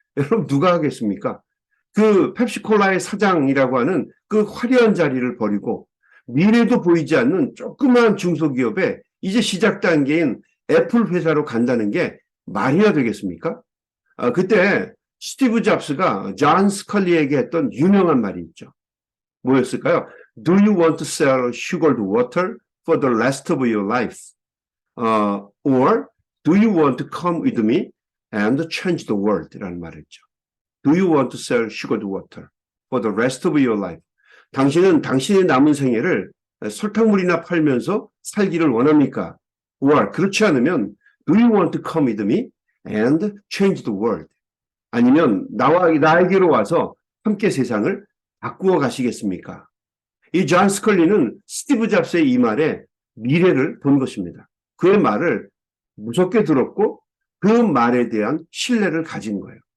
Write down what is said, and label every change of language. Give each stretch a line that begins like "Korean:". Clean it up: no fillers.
Korean: 여러분 누가 하겠습니까? 그 펩시콜라의 사장이라고 하는 그 화려한 자리를 버리고 미래도 보이지 않는 조그마한 중소기업에 이제 시작 단계인 애플 회사로 간다는 게 말이나 되겠습니까? 그때 스티브 잡스가 존 스컬리에게 했던 유명한 말이 있죠. 뭐였을까요?
English: Do you want to sell sugared water for the rest of your life? Or do you want to come with me and change the world?
Korean: 라는 말을 했죠.
English: Do you want to sell sugared water for the rest of your life?
Korean: 당신은 당신의 남은 생애를 설탕물이나 팔면서 살기를 원합니까?
English: Or
Korean: 그렇지 않으면
English: Do you want to come with me and change the world?
Korean: 아니면 나에게로 와서 함께 세상을 바꾸어 가시겠습니까? 이 존 스컬리는 스티브 잡스의 이 말에 미래를 본 것입니다. 그의 말을 무섭게 들었고 그 말에 대한 신뢰를 가진 거예요.